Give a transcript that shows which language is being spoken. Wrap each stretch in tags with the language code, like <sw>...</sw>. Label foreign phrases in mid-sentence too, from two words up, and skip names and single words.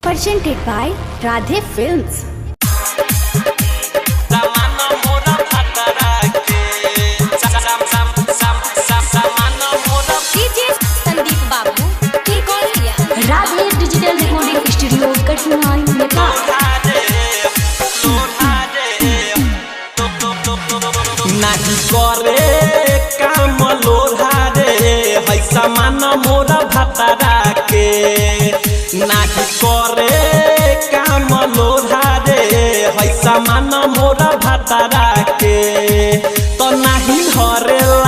<en>Presented by Radhe Films. Radhe Digital Recording Studio, Kathmandu, Nepal.</en> <bho>नहीं करे काम लोढ़ा रे है समान मोरा भतरा के नहीं करे काम लोढ़ा रे है समान मोरा भतरा के तो नहीं धरेला</bho>